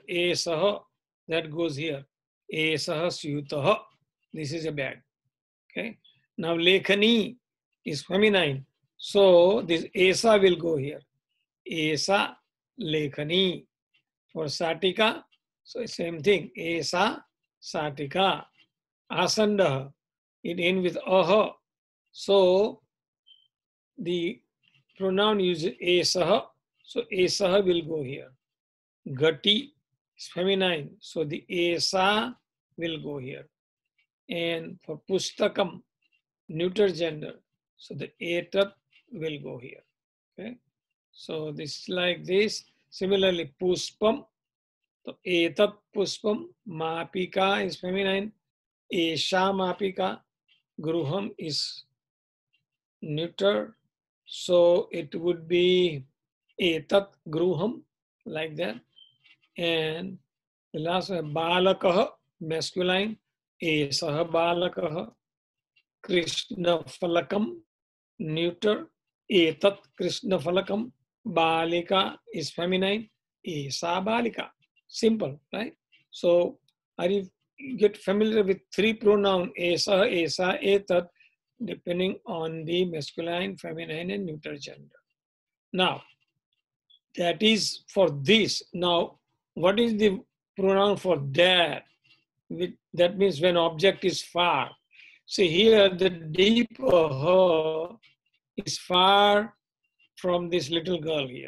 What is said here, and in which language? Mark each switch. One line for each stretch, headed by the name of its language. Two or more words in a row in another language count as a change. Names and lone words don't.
English: Esaha, that goes here.
Sanskrit: Esaha syutaha.
English: This is a bag. Okay. Now lekhani is feminine. So this esa will go here.
Sanskrit: Esa lekhani.
English: For satika, so same thing.
Sanskrit: Esa satika. Asandaha.
English: It ends with aha. So the pronoun uses esaha. So esaha will go here. Gati is feminine. So the esa will go here. And for pustakam, neuter gender. So the etat will go here. Okay. So this is like this. Similarly, puspam.
Sanskrit: So etat puspam.
English: Mapika is feminine.
Sanskrit: Esha mapika.
English: Gruham is neuter. So it would be
Sanskrit: etat gruham,
English: like that. And the last one, balakaha, masculine.
Sanskrit: Esaha balakaha. Krishna falakam, neuter. Etat Krishna falakam. Balika
English: is feminine.
Sanskrit: Esa balika.
English: Simple, right? So are you get familiar with three pronouns,
Sanskrit: esa, esa, etat,
English: depending on the masculine, feminine, and neuter gender. Now, that is for this. Now, what is the pronoun for that? That means when object is far. See here, the deep is far from this little girl here.